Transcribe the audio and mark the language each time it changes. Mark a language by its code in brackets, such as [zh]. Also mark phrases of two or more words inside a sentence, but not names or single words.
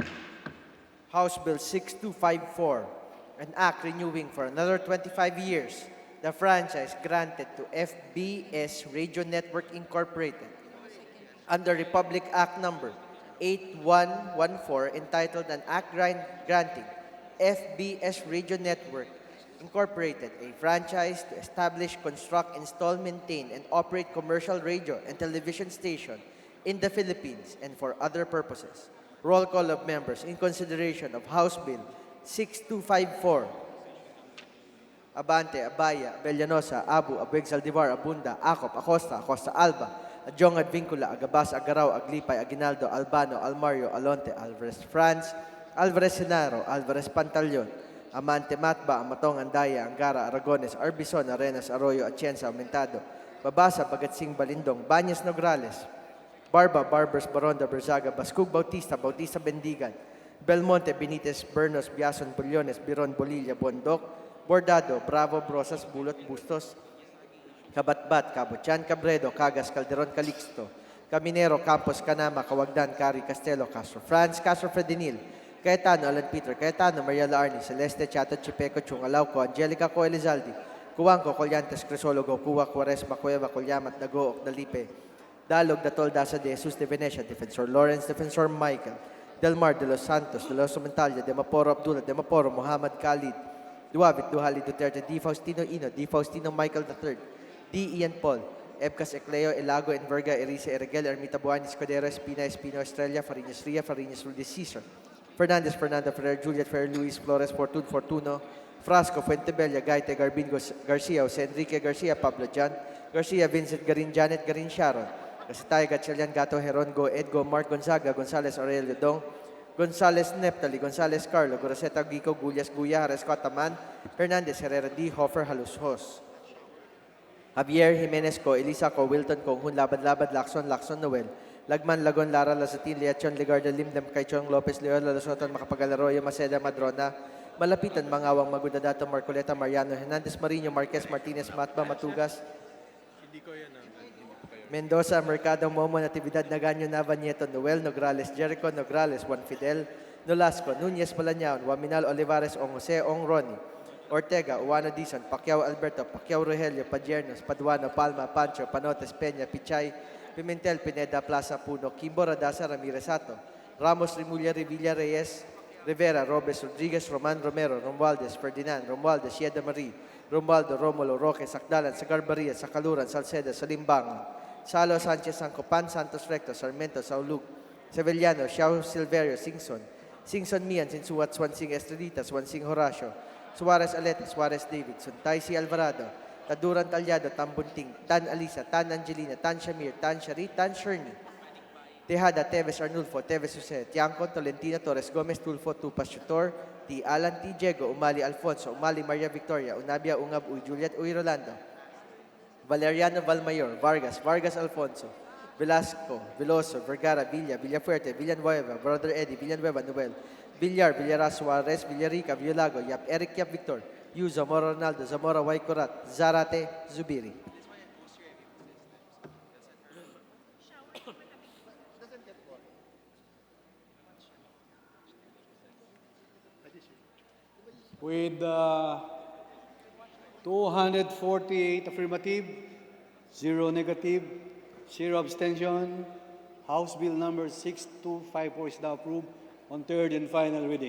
[en] House Bill 6254, an act renewing for another 25 years the franchise granted to FBS Radio Network Incorporated under Republic Act Number 8114, entitled An Act Granting FBS Radio Network Incorporated a franchise to establish, construct, install, maintain, and operate commercial radio and television station in the Philippines and for other purposes. Roll call of members in consideration of House Bill 6254. Abante, Abaya, Bellanosa, Abu, Abueg, Saldivar, Abunda, Acop, Acosta, Acosta Alba, Adjong, Advincula, Agabas, Agaraw, Aglipay, Aguinaldo, Albano, Almario, Alonte, Alvarez Franz, Alvarez Senaro, Alvarez Pantaleon, Amante, Matba, Amatong, Andaya, Angara, Aragones, Arbison, Arenas, Arroyo, Atienza, Aumentado, Babasa, Bagatsing, Balindong, Banyas, Nograles, Barba, Barbers, Baronda, Berzaga, Bascug, Bautista, Bautista, Bendigan, Belmonte, Benitez, Bernos, Biason, Buliones, Biron, Bolilla, Bondok, Bordado, Bravo, Brosas, Bulot, Bustos, Kabatbat, Cabochan, Cabredo, Cagas, Calderon, Calixto, Caminero, Campos, Canama, Kawagdan, Cari, Castelo, Castro Franz, Castro Fredinil, Cayetano, Alan Peter, Cayetano, Mariela Arni, Celeste, Chato, Chipeco, Chungalauco, Angelica, Co Elizaldi, Cuanco, Colyantes, Crisologo, Cuba, Cuaresma, Cueva, Colyamat, Dago, Dalipe, Dalog, Datol, Dasa de Jesus de Venecia, Defensor Lawrence, Defensor Michael, Delmar, De Los Santos, De Los Montalia, Demaporo Abdullah, Demaporo, Muhammad Khalid, Duavit, Duhali Duterte, D. Faustino Ino, D. Faustino Michael III, D. Ian Paul, Ebcas Ecleo, Elago, Enverga, Erice, Erigel, Ermita Buani, Escudero, Espina, Espino, Estrella, Fariñas Ria, Fariñas Rudy Cesar, Fernandez, Fernando Ferrer, Juliet Ferrer, Luis Flores, Fortun, Fortuno, Frasco, Fuentebella, Gaite, Garbingo, Garcia, Jose Enrique Garcia, Pablo Jan, Garcia, Vincent Garin, Janet Garin, Sharon, Casitay, Gatchalian, Gato, Herongo, Edgo, Mark Gonzaga, Gonzales, Aurelio Dong, Gonzales Neptali, Gonzales Carlo, Goroseta, Gico, Gullas, Guya, Haresco, Man, Hernandez, Herrera D, Hofer, Halushos, Javier Jimenez Co, Elisa Co, Wilton Co, Hun Labad Labad, Lacson Noel, Lagman, Lagon, Lara, Lazatin, Leachon, Ligarda, Limdem, Kaichong, Lopez, Leon, Lasoton, Makapagalaroyo, Maceda, Madrona, Malapitan, Mangawang, Magudadato, Marcoleta, Mariano, Hernandez, Marino, Marquez, Martinez, Matba, Matugas, Mendoza, Mercado, Momo, Natividad, Nagaño, Nava, Nieto, Noel, Nograles, Jericho, Nograles, Juan Fidel, Nolasco, Núñez, Malañaon, Waminal, Olivares, Ong Jose, Ong Ronnie, Ortega, Uano Dizon, Pacquiao Alberto, Pacquiao Rogelio, Padiernos, Paduano, Palma, Pancho, Panotes, Peña, Pichay, Pimentel, Pineda, Plaza, Puno, Kimbo, Radasa, Ramirez Sato, Ramos, Rimulya, Revilla, Reyes, Rivera, Robes, Rodriguez, Roman Romero, Romualdez, Ferdinand, Romualdez, Yeda Marie, Romualdo, Romulo, Roque, Sacdalan, Sagarbaria, Sacaluran, Salceda, Salimbangan, Salo, Sanchez, Sancopan, Santos Recto, Sarmiento, Saulug, Sevillano, Xiao, Silverio, Singson, Singson Mian, Sinsuat, Swansing Estrelita, Swansing Horacio, Suarez Aleta, Suarez David, Suntay C. Alvarado, Taduran Talyado, Tambunting, Tan Alisa, Tan Angelina, Tan Shamir, Tan Shari, Tan Sherni, Tejada, Teves Arnulfo, Teves Jose, Tiangco, Tolentino, Torres Gomez, Tulfo, Tupas Chutor, T. Alan, T. Diego, Umali Alfonso, Umali Maria Victoria, Unabia, Ungab, Uy Juliet, Uy Rolando, Valeriano Valmayor, Vargas, Vargas Alfonso, Velasco, Veloso, Vergara, Villa, Villafuerte, Villanueva, Brother Eddie, Villanueva, Noel, Villar, Villaras, Suarez, Villarica, Villago, Yap, Eric, Yap, Victor, Yu, Zamora, Ronaldo, Zamora, Waikorat, Zarate, Zubiri. With 248 affirmative, 0 negative, 0 abstention, House Bill number 6254 is now approved on third and final reading.